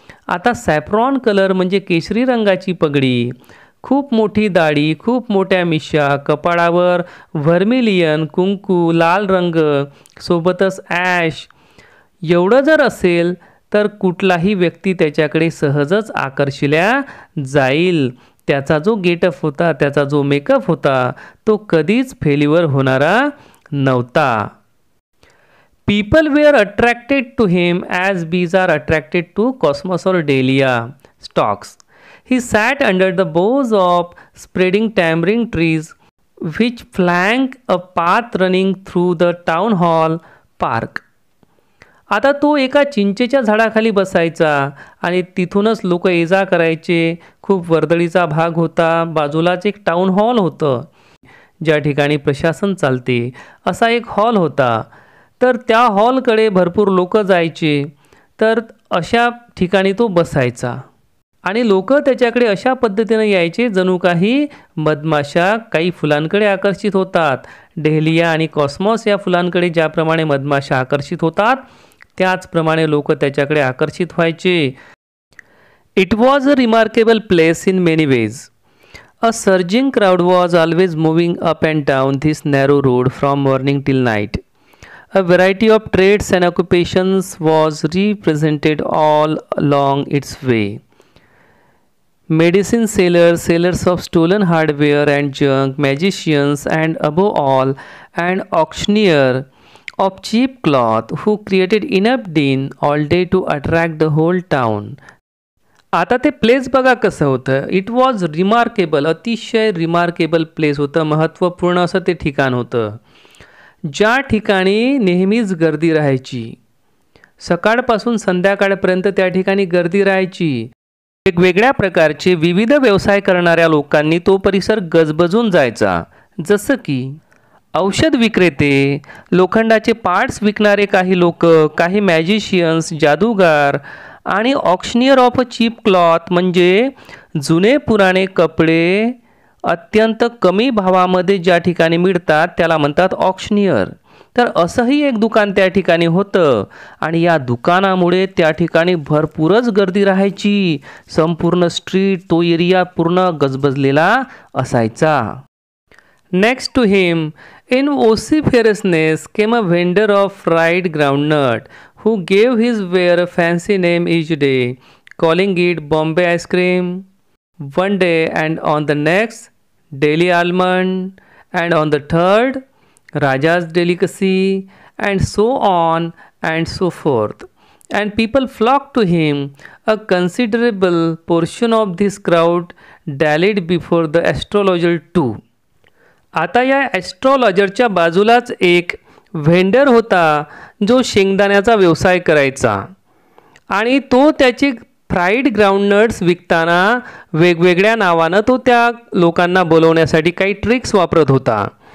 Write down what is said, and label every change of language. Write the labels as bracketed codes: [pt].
[mr] आता saffron colour म्हणजे केशरी रंगाची पगडी, खूप मोठी दाढी, खूप मोठ्या मिशा, कपाळावर व्हर्मिलियन, कुंकू, लाल रंग, सोबतच ॲश, एवढं जर असेल तर कुठलाही व्यक्ती त्याच्याकडे सहजच आकर्षिल्या जाईल. त्याचा जो गेटअप होता, त्याचा जो मेकअप होता, तो कधीच फेल्युअर होणारा नव्हता. [en] People were attracted to him as bees are attracted to cosmos or dahlia stalks. He sat under the boughs of spreading tamarind trees which flank a path running through the town hall park. [mr] आता तो एका चिंचेच्या झाडाखाली बसायचा आणि तिथूनच लोक ये जा करायचे. खूप वर्दळीचा भाग होता. बाजूलाच एक टाउन हॉल होतं, ज्या ठिकाणी प्रशासन चालते असा एक हॉल होता. तर त्या हॉलकडे भरपूर लोक जायचे. तर अशा ठिकाणी तो बसायचा आणि लोक त्याच्याकडे अशा पद्धतीने यायचे जणू काही मधमाशा काही फुलांकडे आकर्षित होतात. डेहलिया आणि कॉस्मॉस या फुलांकडे ज्याप्रमाणे मधमाशा आकर्षित होतात त्याचप्रमाणे लोक त्याच्याकडे आकर्षित व्हायचे. [en] It was a remarkable place in many ways. A surging crowd was always moving up and down this narrow road from morning till night. A variety of trades and occupations was represented all along its way. Medicine sellers, sellers of stolen hardware and junk, magicians, and above all, an auctioneer of cheap cloth who created enough din all day to attract the whole town. [mr] आता ते place बघा कसं होतं. [en] it was remarkable, [mr] अतिशय remarkable place होतं, महत्त्वपूर्ण असं ते ठिकाण होतं, ज्या ठिकाणी नेहमीच गर्दी राहायची. सकाळपासून संध्याकाळपर्यंत त्या ठिकाणी गर्दी राहायची. वेगवेगळ्या प्रकारचे विविध व्यवसाय करणाऱ्या लोकांनी तो परिसर गजबजून जायचा. जसं की औषध विक्रेते, लोखंडाचे पार्ट्स विकणारे काही लोक, काही मॅजिशियन्स, जादूगार आणि auctioneer of a cheap cloth म्हणजे जुने पुराणे कपडे अत्यंत कमी भावामध्ये ज्या ठिकाणी मिळतात त्याला म्हणतात ऑक्शनियर. तर असंही एक दुकान त्या ठिकाणी होतं आणि या दुकानामुळे त्या ठिकाणी भरपूरच गर्दी राहायची. संपूर्ण स्ट्रीट, तो एरिया पूर्ण गजबजलेला असायचा. [en] Next to him in vociferousness came a vendor of fried groundnut who gave his wear a fancy name each day, calling it Bombay ice cream one day, and on the next Delhi almond, and on the third Raja's delicacy, and so on and so forth. And people flocked to him. A considerable portion of this crowd dallied before the astrologer too. [mr] आता या ॲस्ट्रॉलॉजरच्या बाजूलाच एक vendor होता जो शेंगदाण्याचा व्यवसाय करायचा आणि तो त्याचे फ्राईड ग्राउंडनट्स विकताना वेगवेगळ्या नावानं तो त्या लोकांना बोलवण्यासाठी काही ट्रिक्स वापरत होता.